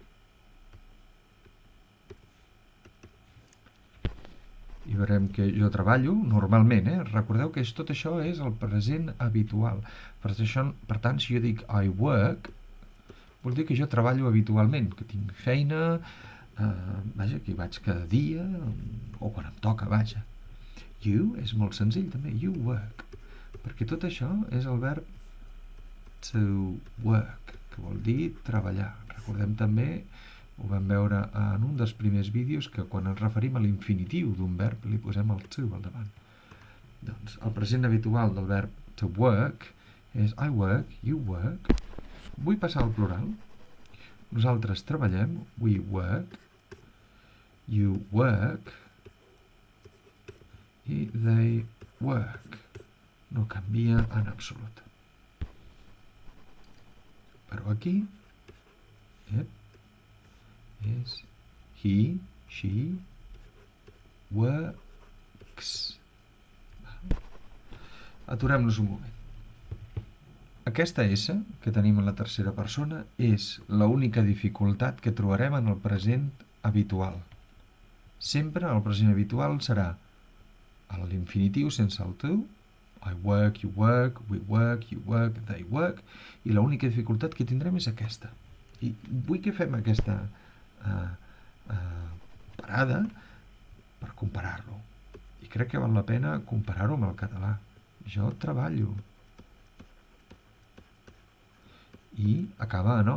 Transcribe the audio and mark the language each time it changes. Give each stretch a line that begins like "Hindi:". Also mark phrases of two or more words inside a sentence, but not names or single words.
Catalan: I veurem que jo treballo normalment, recordeu que tot això és el present habitual. Per tant, si jo dic
English: I work,
Catalan: vol dir que jo treballo habitualment, que tinc feina, vaja, que hi vaig cada dia, o quan em toca, vaja. You és molt senzill també,
English: you work,
Catalan: perquè tot això és el verb
English: to work,
Catalan: que vol dir treballar. Recordem també, ho vam veure en un dels primers vídeos, que quan ens referim a l'infinitiu d'un verb li posem el to al davant. Doncs el present habitual del verb
English: to work
Catalan: és
English: I work, you work.
Catalan: Vull passar al plural. Nosaltres treballem,
English: we work, you work, i they work.
Catalan: No canvia en absolut. Però aquí és
English: he, she, works.
Catalan: Aturem-nos un moment. Aquesta S que tenim en la tercera persona és l'única dificultat que trobarem en el present habitual. Sempre el present habitual serà l'infinitiu sense el to,
English: I work, you work, we work, you work, they work,
Catalan: i l'única dificultat que tindrem és aquesta. I vull que fem aquesta parada per comparar-lo. I crec que val la pena comparar-ho amb el català. Jo treballo. I acaba en O.